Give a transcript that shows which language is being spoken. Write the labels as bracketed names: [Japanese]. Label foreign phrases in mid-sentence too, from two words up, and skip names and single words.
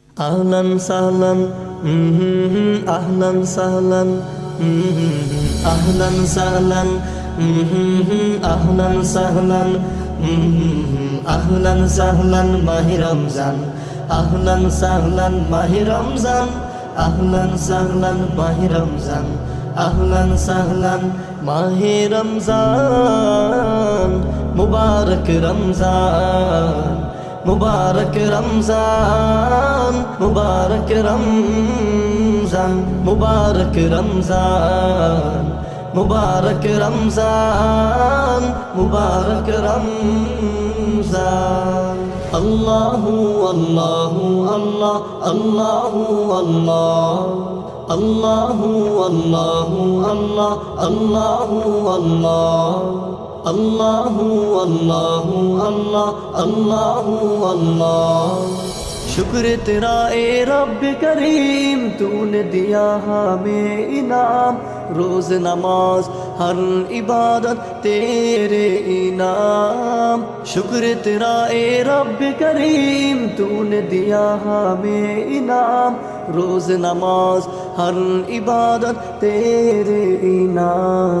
[Arabic] أهلا سهلا، أهلا سهلا، أهلا سهلا، أهلا سهلا، أهلا [Urdu] sahlan ماہِ رمضان, [Arabic] أهلا سهلا [Urdu] mahi Ramzan, [Arabic] أهلا سهلا [Urdu] ماہِ رمضان, [Arabic] أهلا سهلا [Urdu] ماہِ رمضان، مبارک رمضان، مبارک رمضان، مبارک رمضان، مبارک رمضان، مبارک رمضان، مبارک رمضان. [Arabic] الله الله الله، الله الله، الله الله الله، الله الله، الله الله الله، الله الله. [Urdu] شکر تیرا اے رب کریم، تو نے دیا ہمیں انعام، روز نماز ہر عبادت تیرے انعام. شکر تیرا اے رب کریم، تو نے دیا ہمیں انعام، روز نماز ہر عبادت تیرے انعام.